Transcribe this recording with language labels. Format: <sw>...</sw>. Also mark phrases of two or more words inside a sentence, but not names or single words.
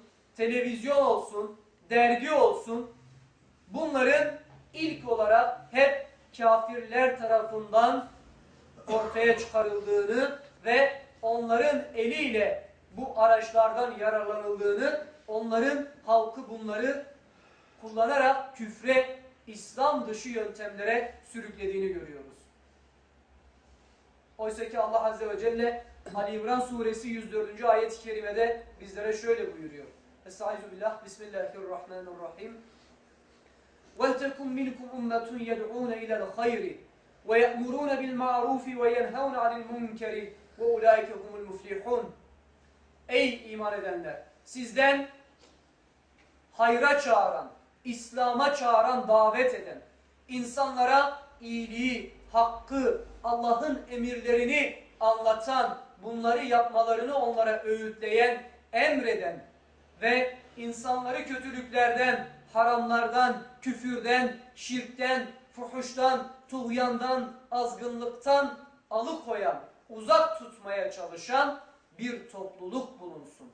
<tr>televizyon olsun, dergi olsun, bunların ilk olarak hep kafirler tarafından ortaya çıkarıldığını ve onların eliyle bu araçlardan yararlanıldığını, onların halkı bunları kullanarak küfre, İslam dışı yöntemlere sürüklediğini görüyoruz. Oysa ki Allah Azze ve Celle Ali İmran suresi 104. ayet-i kerimede bizlere şöyle buyuruyor.</tr> <ar>أستعيذ بالله بسم الله الرحمن الرحيم. وَلْتَكُمْ مِنْكُمْ اُمَّةٌ يَدْعُونَ اِلَى الْخَيْرِ وَيَأْمُرُونَ بِالْمَعْرُوفِ وَيَنْهَوْنَ عَنِ الْمُنْكَرِ وَاُولَٰئِكَ هُمُ الْمُفْلِحُونَ.</ar> <tr>Ey iman edenler! Sizden hayra çağıran, İslam'a çağıran, davet eden, insanlara iyiliği, hakkı, Allah'ın emirlerini anlatan, bunları yapmalarını onlara öğütleyen, emreden ve insanları kötülüklerden, haramlardan, küfürden, şirkten, fuhuştan, tuğyandan, azgınlıktan alıkoyan, uzak tutmaya çalışan bir topluluk bulunsun.</tr>